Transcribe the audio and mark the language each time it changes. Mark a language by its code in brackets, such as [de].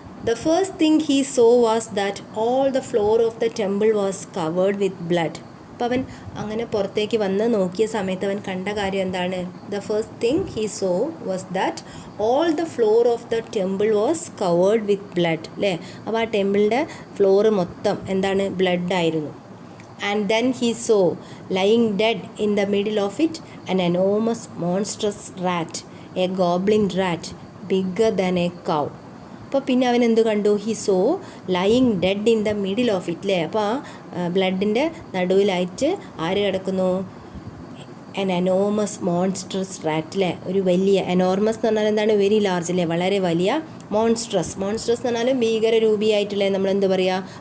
[en] The first thing he saw was that all the floor of the temple was covered with blood. [ml] അപ്പോൾ അവൻ അങ്ങനെ പുറത്തേക്ക് വന്ന് നോക്കിയ സമയത്ത് അവൻ കണ്ട കാര്യം എന്താണ്? [en] The first thing he saw was that all the floor of the temple was covered with blood, അല്ലേ. [ml] അപ്പോൾ ആ ടെമ്പിളിൻ്റെ ഫ്ലോറ് മൊത്തം എന്താണ്? ബ്ലഡ് ആയിരുന്നു. [en] And then he saw lying dead in the middle of it an enormous monstrous rat, a goblin rat bigger than a cow. [ml] അപ്പോൾ പിന്നെ അവൻ എന്ത് കണ്ടു? [en] He saw lying dead in the middle of it, അല്ലേ. [ml] അപ്പോൾ ആ ബ്ലഡിൻ്റെ നടുവിലായിട്ട് ആര് കിടക്കുന്നു? [en] an enormous monstrous rat, [ml] അല്ലേ. ഒരു വലിയ, എനോർമസ് എന്ന് പറഞ്ഞാൽ എന്താണ്? [en] very large, [ml] അല്ലേ, വളരെ വലിയ. മോൺസ്ട്രസ് എന്ന് പറഞ്ഞാൽ ഭീകരരൂപിയായിട്ടുള്ള, നമ്മൾ എന്ത് പറയുക?